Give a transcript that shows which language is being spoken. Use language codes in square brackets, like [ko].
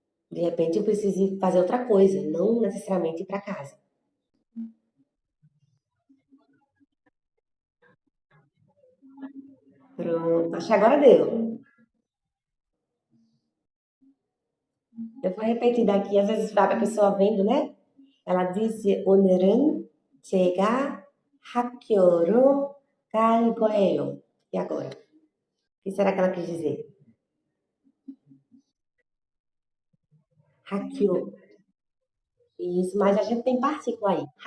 [pt] De repente, eu preciso fazer outra coisa, não necessariamente ir para casa. Pronto, acho que agora deu. Eu vou repetir daqui, às vezes vai a pessoa vendo, né? ela disse [ko] 오늘은 제가 학교로 갈 거예요. [pt] E agora? O que será que ela quis dizer? [ko] 학교. [pt] Isso, mas a gente tem partícula aí.